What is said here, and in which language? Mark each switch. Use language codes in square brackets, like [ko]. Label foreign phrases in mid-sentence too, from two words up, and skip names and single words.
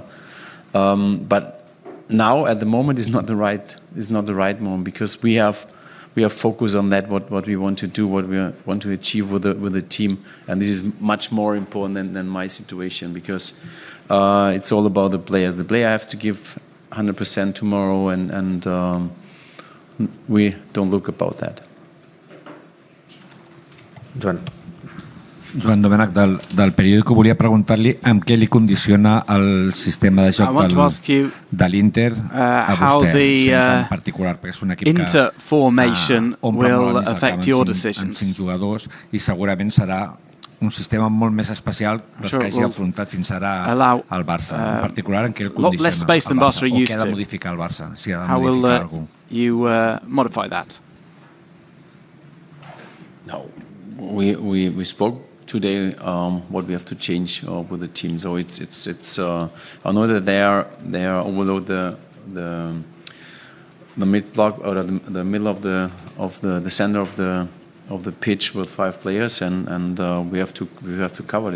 [en] But now at the moment is not the right moment, because we have focused on that what we want to do, what we want to achieve with the team, and this is much more important than my situation, because it's all about the players. The player have to give 100% tomorrow, and we don't look about that. [ca] Joan Domènech, del periòdico, volia preguntar-li amb què li condiciona el sistema de joc de l'Inter a vostè, en particular, perquè és un equip que omple molt més el camp amb 5 jugadors i segurament serà un sistema molt més especial dels que hagi afrontat fins ara el Barça. En particular, en què el condiciona el Barça, o què ha de modificar el Barça, si ha de modificar alguna cosa. [en] No, we spoke today what we have to change with the team. So it's I know that they are overload the mid block or the middle of the center of the pitch with 5 players, and we have to cover it.